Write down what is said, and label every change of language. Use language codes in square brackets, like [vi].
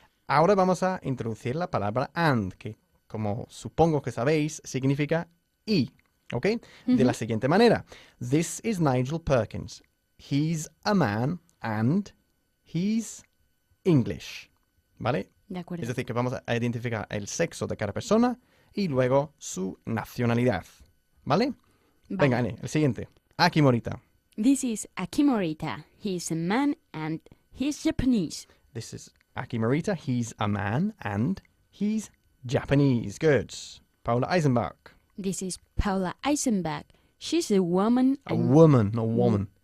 [es] Ahora vamos a introducir la palabra and, que como supongo que sabéis, significa y. ¿Ok? De la siguiente manera. [en] This is Nigel Perkins. He's a man and he's English. [es] ¿Vale? De acuerdo. Es decir, que vamos a identificar el sexo de cada persona y luego su nacionalidad. ¿Vale? Vale. Venga, Annie, el siguiente. Aki Morita. [en] This is Aki Morita. He's a man and he's Japanese. This is Aki Morita. He's a man and he's Japanese. Good. Paula Eisenbach. This is Paula Eisenbach. She's a woman. A woman, no woman.